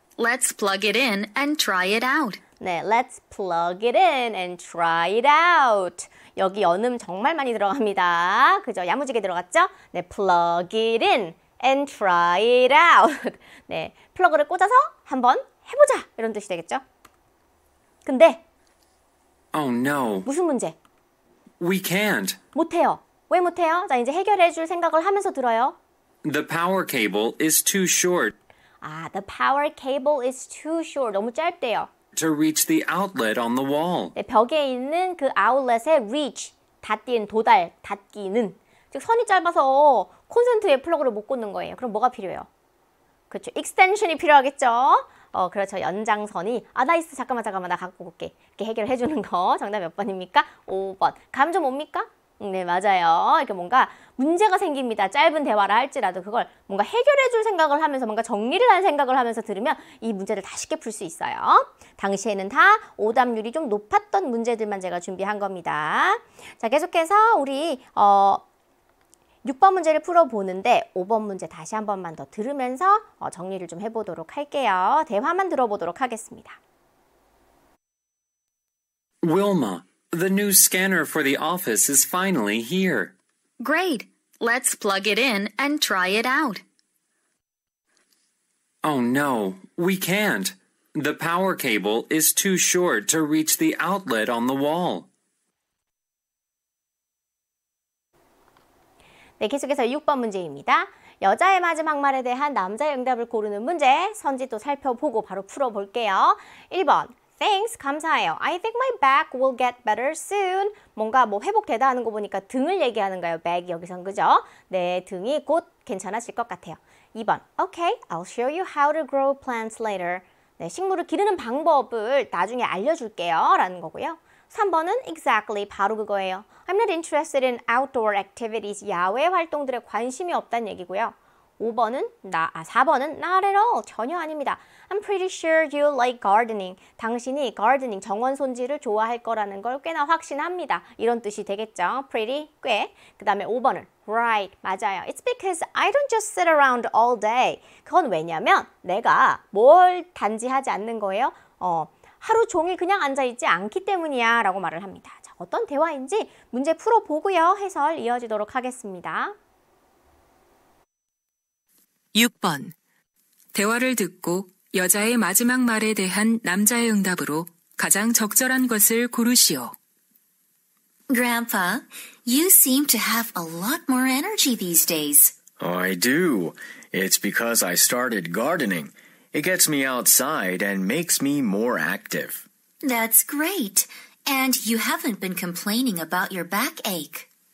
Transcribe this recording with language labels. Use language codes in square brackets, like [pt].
[en] Let's plug it in and try it out. 네, let's plug it in and try it out. [ko] 여기 연음 정말 많이 들어갑니다. 그죠? 야무지게 들어갔죠? [en] 네, plug it in and try it out. [ko] 네, 플러그를 꽂아서 한번 해보자. 이런 뜻이 되겠죠? 근데 [en] Oh no, [ko] 무슨 문제? [en] we can't. [ko] 못해요. 왜 못해요? 자, 이제 해결해 줄 생각을 하면서 들어요. [en] The power cable is too short The power cable is too short. [ko] 너무 짧대요. [en] to reach the outlet on the wall. [ko] 네, 벽에 있는 그 아웃렛에 reach, 닿기는, 닿기는. 즉, 선이 짧아서 콘센트에 플러그를 못 꽂는 거예요. 그럼 뭐가 필요해요? 그렇죠. extension이 필요하겠죠? 그렇죠. 연장선이. 나이스. 잠깐만, 나 갖고 올게. 이렇게 해결해 주는 거. 정답 몇 번입니까? 5번. 감 좀 옵니까? 네, 맞아요. 이렇게 뭔가 문제가 생깁니다. 짧은 대화를 할지라도 그걸 뭔가 해결해 줄 생각을 하면서 뭔가 정리를 할 생각을 하면서 들으면 이 문제를 다 쉽게 풀 수 있어요. 당시에는 다 오답률이 좀 높았던 문제들만 제가 준비한 겁니다. 자, 계속해서 우리 6번 문제를 풀어보는데 5번 문제 다시 한 번만 더 들으면서 정리를 좀 해보도록 할게요. 대화만 들어보도록 하겠습니다. [en] Wilma, the new scanner for the office is finally here. Great. Let's plug it in and try it out. Oh no, we can't. The power cable is too short to reach the outlet on the wall. [ko] 네, 계속해서 6번 문제입니다. 여자의 마지막 말에 대한 남자의 응답을 고르는 문제, 선지 또 살펴보고 바로 풀어볼게요. 1번, thanks, 감사해요. [en] I think my back will get better soon. [ko] 뭔가 뭐 회복되다 하는 거 보니까 등을 얘기하는 거예요. back 여기선 그죠? 네, 등이 곧 괜찮아질 것 같아요. [en] 2번, okay, I'll show you how to grow plants later. [ko] 네, 식물을 기르는 방법을 나중에 알려줄게요. 라는 거고요. 3번은 exactly, 바로 그거예요. [en] I'm not interested in outdoor activities. [ko] 야외 활동들에 관심이 없다는 얘기고요. 4번은 [en] not at all, [ko] 전혀 아닙니다. [en] I'm pretty sure you like gardening. [ko] 당신이 gardening, 정원 손질을 좋아할 거라는 걸 꽤나 확신합니다. 이런 뜻이 되겠죠. pretty, 꽤. 그 다음에 5번은 right, 맞아요. [en] It's because I don't just sit around all day. [ko] 그건 왜냐면 내가 뭘 단지 하지 않는 거예요? 하루 종일 그냥 앉아있지 않기 때문이야 라고 말을 합니다. 자, 어떤 대화인지 문제 풀어보고요. 해설 이어지도록 하겠습니다. 6번. 대화를 듣고 여자의 마지막 말에 대한 남자의 응답으로 가장 적절한 것을 고르시오. [en] Grandpa, you seem to have a lot more energy these days. Oh, I do. It's because I started gardening. It gets me outside and makes me more active. That's great. And you haven't been complaining about your backache.